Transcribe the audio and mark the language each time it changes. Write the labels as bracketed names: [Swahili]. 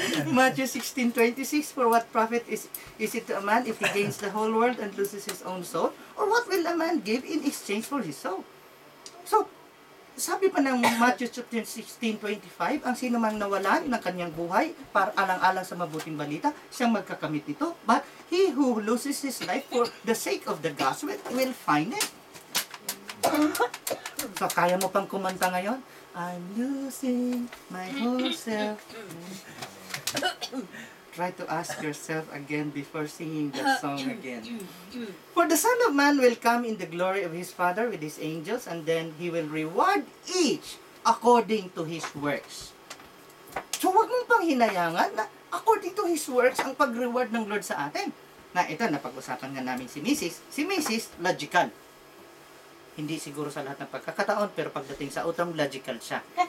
[English] Matthew 16:26, for what profit is it to a man if he gains the whole world and loses his own soul? Or what will a man give in exchange for his soul? [Filipino] So, sabi pa ng Matthew 16:25, ang sino mang nawalan ng kanyang buhay para alang-alang sa mabuting balita, siyang magkakamit nito. [English] But he who loses his life for the sake of the gospel will find it. [Filipino] So, kaya mo pang kumanta ngayon? [English] I'm losing my whole self. Try to ask yourself again before singing that song again. For the Son of Man will come in the glory of His Father with His angels, and then He will reward each according to his works. [Filipino] So, huwag mong pang hinayangan na [English] according to His works [Filipino] ang pag-reward ng Lord sa atin. Na ito, napag-usapan nga namin si Mrs. Si Mrs. logical. Hindi siguro sa lahat ng pagkakataon, pero pagdating sa utang, logical siya.